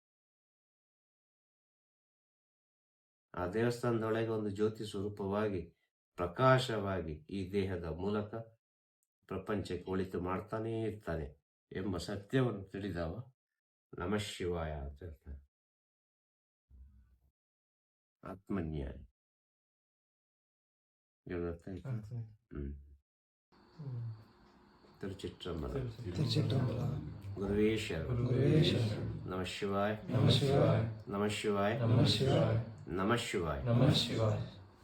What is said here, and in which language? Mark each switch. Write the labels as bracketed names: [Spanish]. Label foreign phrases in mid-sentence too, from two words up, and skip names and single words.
[Kannada] ಆ ದೇವಸ್ಥಾನದೊಳಗೆ ಒಂದು ಜ್ಯೋತಿ ಸ್ವರೂಪವಾಗಿ, ಪ್ರಕಾಶವಾಗಿ ಈ ದೇಹದ ಮೂಲಕ ಪ್ರಪಂಚಕ್ಕೆ ಒಳಿತು ಮಾಡ್ತಾನೇ ಇರ್ತಾನೆ ಎಂಬ ಸತ್ಯವನ್ನು ತಿಳಿದವ [Sanskrit] ನಮಃ ಶಿವಾಯ [Kannada] ಅಂತ ಹೇಳ್ತಾನೆ. ಆತ್ಮಜ್ಞಾನಿ. ತಿರುಚಿಟ್ರಂಬಲ. [Sanskrit] ಗುರುವೇ ಶರಣಂ. ನಮಃ ಶಿವಾಯ. ನಮಃ ಶಿವಾಯ. ನಮಃ ಶಿವಾಯ. ನಮಃ ಶಿವಾಯ.